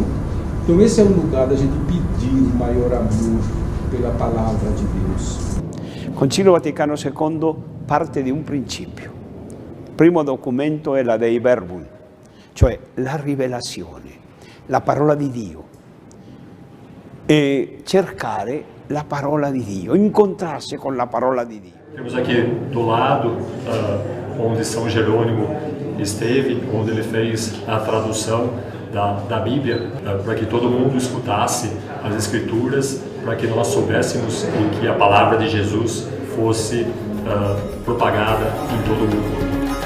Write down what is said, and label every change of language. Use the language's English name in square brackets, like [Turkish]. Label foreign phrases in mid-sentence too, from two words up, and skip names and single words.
[Portuguese] Então esse é o lugar da gente pedir o maior amor pela palavra de Deus. [Italian] Concilio Vaticano II parte di un principio. Il primo documento è la Dei Verbum, cioè la rivelazione, la parola di Dio, e cercare la parola di Dio, incontrarsi con la parola di Dio. [Portuguese] Temos aqui do lado onde São Jerônimo esteve, onde ele fez a tradução da Bíblia, para que todo mundo escutasse as Escrituras, para que nós soubéssemos e que a palavra de Jesus fosse propagada em todo o mundo.